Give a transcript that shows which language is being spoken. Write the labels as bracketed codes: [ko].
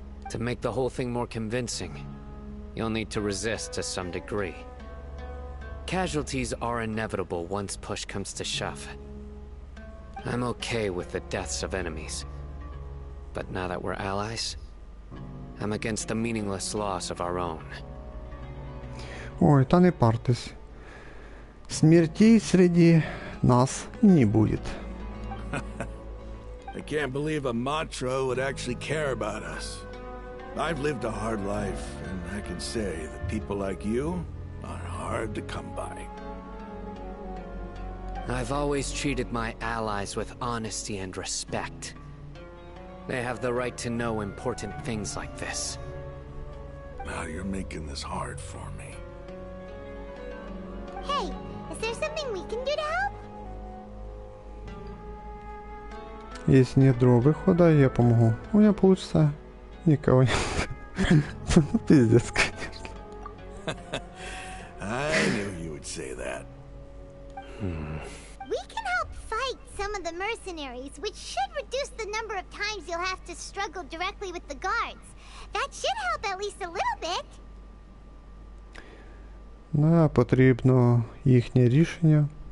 [en] To make the whole thing more convincing, you'll need to resist to some degree. Casualties are inevitable once push comes to shove. I'm okay with the deaths of enemies. But now that we're allies, I'm against the meaningless loss of our own. [ru] Ой, та не партесь. Смертей среди нас не будет. [en] I can't believe a Matra would actually care about us. I've lived a hard life, and I can say that people like you are hard to come by. I've always treated my allies with honesty and respect. They have the right to know important things like this. Now you're making this hard for me. Hey, is there something we can do to help? [ru] Если нет другого выхода, я помогу. У меня получится. Никого нет. Пиздец, конечно. [en] I knew you would say that. We can help fight some of the mercenaries, which should reduce the number of times you'll have to struggle directly with the guards. That should help at least a little bit. [uk] Да, потрібно їхнє рішення.